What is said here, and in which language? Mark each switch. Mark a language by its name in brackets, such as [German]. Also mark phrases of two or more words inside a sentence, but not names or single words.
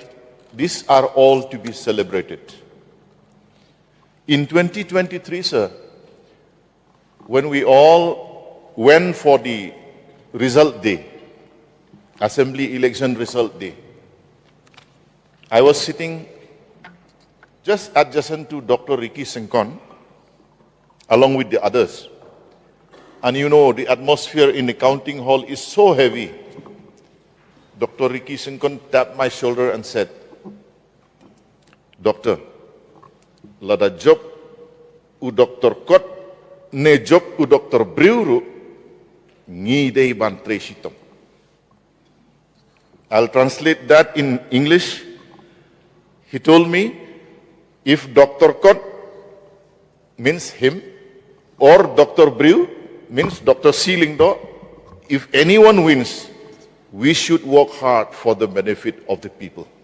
[English] These are all to be celebrated. In 2023, sir, when we all went for the result day, assembly election result day, I was sitting just adjacent to Dr. Ricky Sinkant, along with the others. And you know, the atmosphere in the counting hall is so heavy. Dr. Ricky Sinkant tapped my shoulder and said, "Doctor, [Khasi] lada job u Dr. Kot, ne job u Dr. Briew, ngi dei ban tresitom." [English] I'll translate that in English. He told me, if Dr. Kot means him, or Dr. Briew means Dr. Seelingdo, if anyone wins, we should work hard for the benefit of the people.